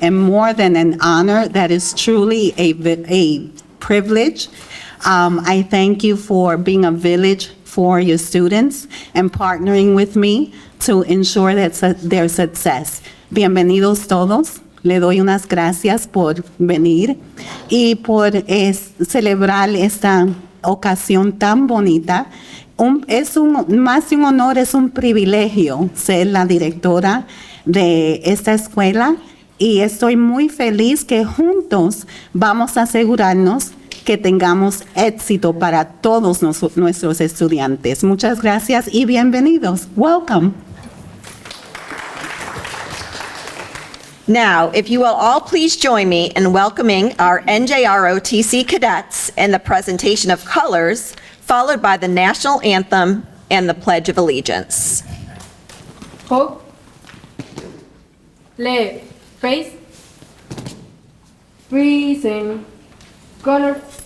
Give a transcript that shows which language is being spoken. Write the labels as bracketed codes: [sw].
[en] And more than an honor, that is truly a privilege. I thank you for being a village for your students and partnering with me to ensure that their success. [es] Bienvenidos todos. Le doy unas gracias por venir y por celebrar esta ocasión tan bonita. Más que un honor, es un privilegio ser la directora de esta escuela y estoy muy feliz que juntos vamos a asegurarnos que tengamos éxito para todos nuestros estudiantes. Muchas gracias y bienvenidos. [en] Welcome. Now, if you will all please join me in welcoming our NJROTC Cadets in the presentation of colors, followed by the national anthem and the Pledge of Allegiance. Hope, left, face, freezing, color.